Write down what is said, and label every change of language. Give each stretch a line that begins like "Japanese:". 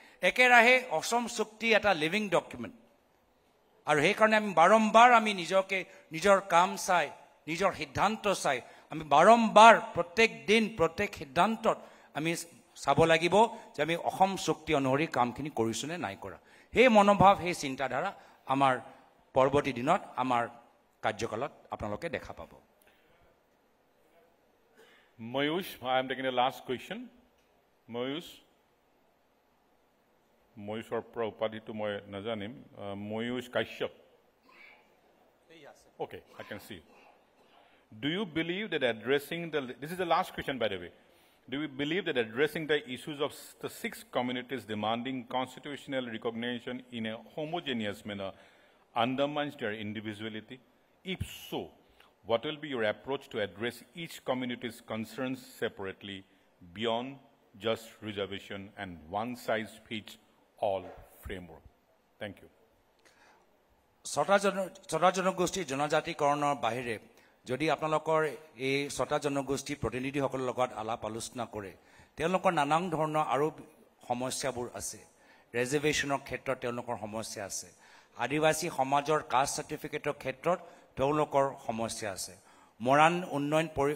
Assamese: একেৰাহে অসম চুক্তি এটা লিভিং ডকুমেণ্ট, আৰু সেইকাৰণে আমি বাৰম্বাৰ আমি নিজকে নিজৰ কাম চাই, নিজৰ সিদ্ধান্ত চাই আমি বাৰম্বাৰ প্ৰত্যেক দিন প্ৰত্যেক সিদ্ধান্তত আমি চাব লাগিব যে আমি অসম চুক্তি অনুসৰি কামখিনি কৰিছোঁ নে নাই কৰা। সেই মনোভাৱ, সেই চিন্তাধাৰা আমাৰ পৰৱৰ্তী দিনত আমাৰ কাৰ্যকালত আপোনালোকে দেখা পাব
English: Mayush, I am taking the last question. Mayush or Prabhupada to my Nazanim. Mayush Kashyap. Okay, I can see. Do you believe that addressing this is the last question, by the way. Do you believe that addressing the issues of the 6 communities demanding constitutional recognition in a homogeneous manner undermines their individuality? If so, what will be your approach to address each community's concerns separately beyond just reservation and one-size-fits-all framework? Thank you.
Assamese: ছটা জনগোষ্ঠীৰ জনজাতিকৰণৰ বাহিৰে যদি আপোনালোকৰ এই ছটা জনগোষ্ঠীৰ প্ৰতিনিধিসকলৰ লগত আলাপ আলোচনা কৰে তেওঁলোকৰ নানান ধৰণৰ আৰু সমস্যাবোৰ আছে ৰিজাৰ্ভেশ্যনৰ ক্ষেত্ৰত তেওঁলোকৰ সমস্যা আছে আদিবাসী সমাজৰ কাষ্ট চাৰ্টিফিকেটৰ ক্ষেত্ৰত তেওঁলোকৰ সমস্যা আছে মৰাণ উন্নয়ন